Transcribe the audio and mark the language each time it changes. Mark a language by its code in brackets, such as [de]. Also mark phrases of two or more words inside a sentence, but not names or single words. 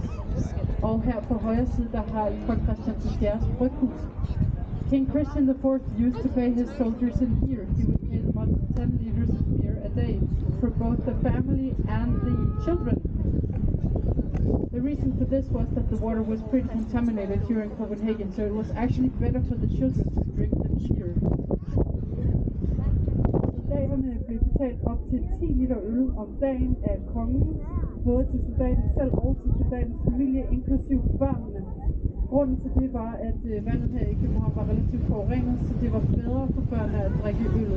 [da] Og her på højre side der har I Kong Christian IV's bryghus. [en] King Christian IV used to pay his soldiers in beer. He would pay them up to 10 liters of beer a day for both the family and the children. The reason for this was that the water was pretty contaminated here in Copenhagen, so it was actually better for the children to drink the beer. [da] Soldaterne blev betalt op til 10 liter øl om dagen af kongen, både til soldaten selv og til soldatens familie, inklusiv børnene. Grunden til det var, at vandet her i København var relativt forurenet, så det var bedre for børnene at drikke øllet.